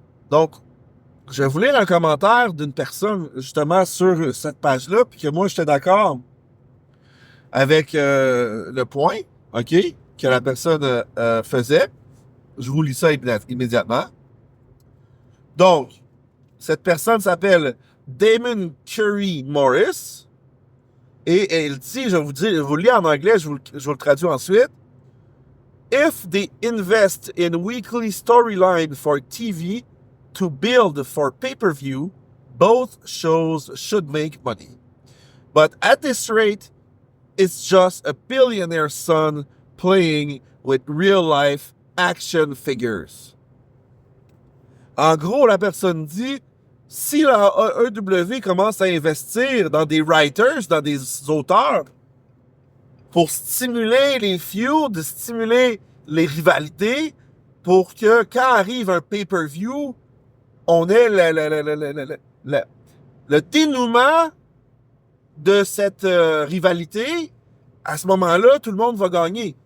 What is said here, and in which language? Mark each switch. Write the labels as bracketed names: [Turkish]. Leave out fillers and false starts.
[French] Donc, je vais vous lire un commentaire d'une personne justement sur cette page-là, puis que moi j'étais d'accord avec le point, OK, que la personne faisait. Je vous lis ça immédiatement. Donc, cette personne s'appelle Damon Curry Morris. Et elle dit, je vous le lis en anglais, je vous le traduis ensuite. [English] If they invest in weekly storyline for TV to build for pay-per-view, both shows should make money. But at this rate, it's just a billionaire's son playing with real-life action figures. [French] En gros, la personne dit, si la AEW commence à investir dans des writers, dans des auteurs, pour stimuler les feuds, stimuler les rivalités, pour que quand arrive un pay-per-view, on ait le dénouement de cette rivalité, à ce moment-là, tout le monde va gagner.